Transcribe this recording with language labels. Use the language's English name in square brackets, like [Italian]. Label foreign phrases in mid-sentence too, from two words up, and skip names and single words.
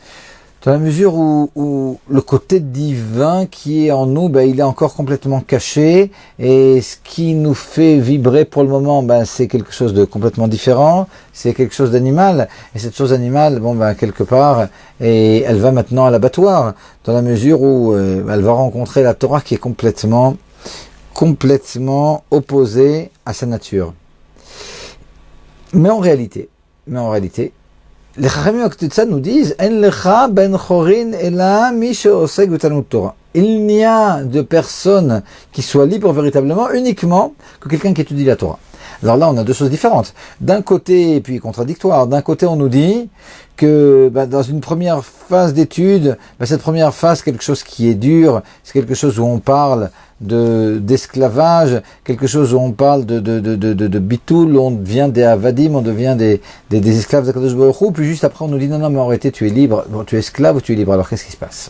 [French] où le côté divin qui est en nous, ben, il est encore complètement caché, et ce qui nous fait vibrer pour le moment, ben, c'est quelque chose de complètement différent, c'est quelque chose d'animal, et cette chose animale, bon, ben, quelque part, et elle va maintenant à l'abattoir, dans la mesure où elle va rencontrer la Torah qui est complètement opposée à sa nature. Mais en réalité, les Chachamim Akhtitsa nous disent [Hebrew] אין לך בן חורין אלא מי שעוסק בתלמוד תורה. [French] Il n'y a de personne qui soit libre véritablement uniquement que quelqu'un qui étudie la Torah. Alors là, on a deux choses différentes. D'un côté, et puis contradictoire, d'un côté on nous dit que dans une première phase d'étude, cette première phase, c'est quelque chose qui est dur, c'est quelque chose où on parle d'esclavage, quelque chose où on parle de bitoul, on devient des avadim, on devient des esclaves d' [Hebrew] הקדוש ברוך הוא, [French] puis juste après on nous dit non mais en réalité tu es libre, bon, tu es esclave ou tu es libre, alors qu'est-ce qui se passe?